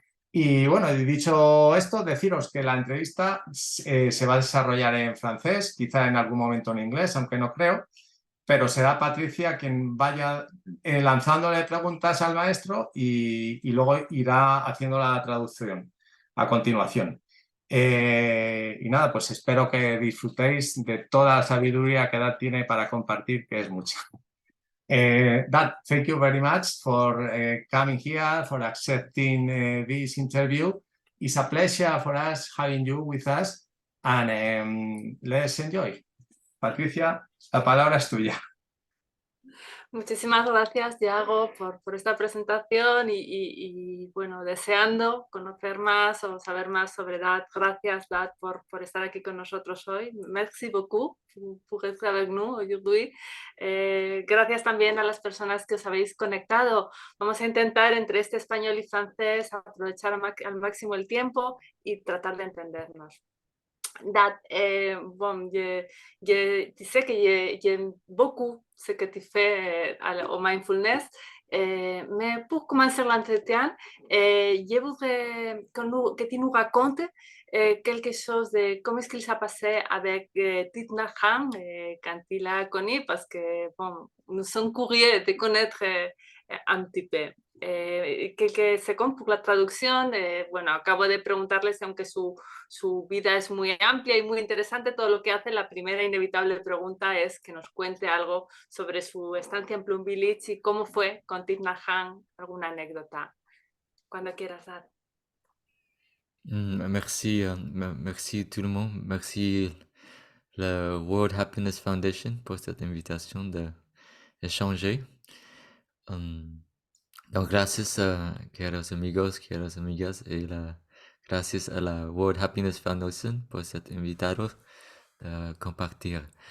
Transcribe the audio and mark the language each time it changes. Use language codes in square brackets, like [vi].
[es] Y bueno, dicho esto, deciros que la entrevista se va a desarrollar en francés, quizá en algún momento en inglés, aunque no creo, pero será Patricia quien vaya lanzándole preguntas al maestro y luego irá haciendo la traducción a continuación. Y nada, pues espero que disfrutéis de toda la sabiduría que Dad tiene para compartir, que es mucha. [en] Dad, thank you very much for coming here, for accepting this interview. It's a pleasure for us having you with us, and let's enjoy. [es] Patricia, la palabra es tuya. Muchísimas gracias, Yago, por esta presentación bueno, deseando conocer más o saber más sobre DAD. Gracias, DAD, por estar aquí con nosotros hoy. [fr] Merci beaucoup pour être avec nous aujourd'hui. [es] Gracias también a las personas que os habéis conectado. Vamos a intentar entre este español y francés aprovechar al máximo el tiempo y tratar de entendernos. [fr] Dad, bon, tu sais que j'aime beaucoup ce que tu fais au mindfulness, mais pour commencer l'entretien, je voudrais que tu nous racontes quelque chose de comment est-ce qu'il s'est passé avec Thich Nhat Hanh quand il a connu, parce que bon, nous sommes curieux de connaître un petit peu. [es] Que secondes por la traducción. Bueno, acabo de preguntarles, aunque su vida es muy amplia y muy interesante, todo lo que hace, la primera inevitable pregunta es que nos cuente algo sobre su estancia en Plum Village y cómo fue con Thich Nhat Hanh, alguna anécdota, cuando quieras dar. [fr] Merci, merci tout le monde. Merci le World Happiness Foundation pour cette invitation d'échanger. [es] Donc, gracias a queridos amigos, queridas amigas, gracias a la World Happiness Foundation por [fr] cette invitation de [es] compartir.